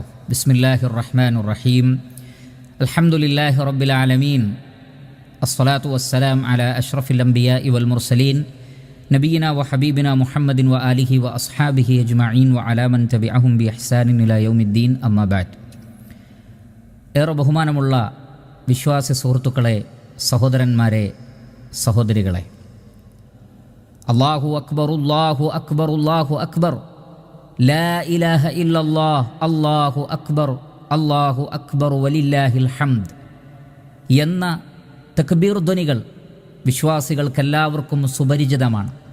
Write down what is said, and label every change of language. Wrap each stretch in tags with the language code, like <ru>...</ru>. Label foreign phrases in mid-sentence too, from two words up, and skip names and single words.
<ar>بسم الله الرحمن الرحيم. الحمد لله رب العالمين. الصلاة والسلام على أشرف الأنبياء والمرسلين نبينا وحبيبنا محمد وآله وأصحابه أجمعين وعلى من تبعهم بإحسان إلى يوم الدين. أما بعد.</ar> <ml>ഏറെ ബഹുമാനമുള്ള വിശ്വാസി സുഹൃത്തുക്കളെ, സഹോദരന്മാരെ, സഹോദരികളെ,</ml> <ar>الله أكبر الله أكبر الله أكبر لا إله إلا الله الله أكبر الله أكبر ولله الحمد</ar> <ml>എന്ന തക്ബീർ ധ്വനികൾ വിശ്വാസികൾക്കെല്ലാവർക്കും സുപരിചിതമാണ്.</ml>